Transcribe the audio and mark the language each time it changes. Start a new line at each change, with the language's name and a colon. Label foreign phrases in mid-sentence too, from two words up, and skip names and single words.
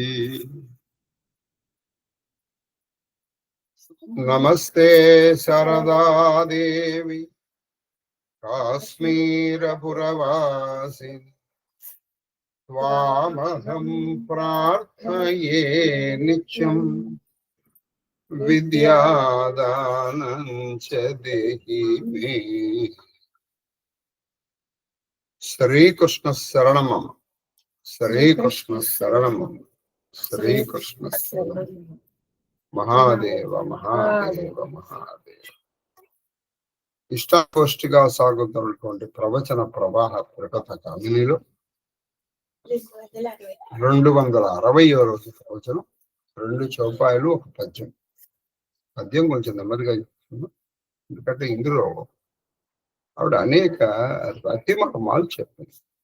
Sanskrit: नमस्ते शारदा देवी काश्मीरपुरवासिनी त्वामहं प्रार्थये नित्यं विद्यादानं च देहि मे। श्री कृष्ण शरणम श्री कृष्ण शरणम श्री कृष्ण शरणम। महादेव महादेव महादेव।
Telugu: ఇష్టాగోష్ఠిగా సాగుతున్నటువంటి ప్రవచన ప్రవాహ ప్రకట కామినిలో 260వ రోజు ప్రవచనం. 2 చౌపాయలు 1 పద్యం. పద్యం కొంచెం నెమ్మదిగా చెప్తున్నాం, ఎందుకంటే ఇందులో ఆవిడ అనేక రతిమకమాలు చెప్పింది.